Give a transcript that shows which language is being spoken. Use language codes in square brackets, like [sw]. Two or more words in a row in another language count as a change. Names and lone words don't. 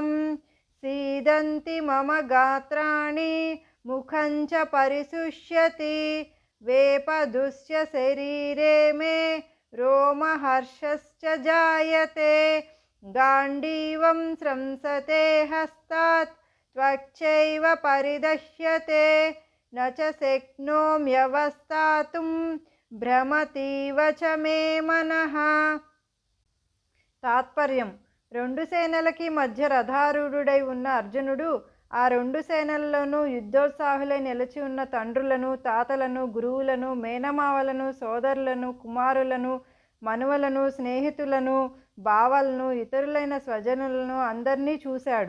[sa] सीदन्ति मम गात्राणि मुखं च परिशुष्यति वेपदुश्च शरीरे मे रोमहर्षश्च जायते गाण्डीवं स्रंसते हस्तात् त्वक्चैव परिदह्यते न च शक्नोम्यवस्थातुं భ్రమతీవ చ మే మనః. [te] తాత్పర్యం: రెండు సేనలకి మధ్య రథారూఢుడై ఉన్న అర్జునుడు ఆ రెండు సేనల్లోనూ యుద్ధోత్సాహులై నిలిచి ఉన్న తండ్రులను, తాతలను, గురువులను, మేనమావలను, సోదరులను, కుమారులను, మనువలను, స్నేహితులను, బావలను, ఇతరులైన స్వజనులను అందరినీ చూశాడు.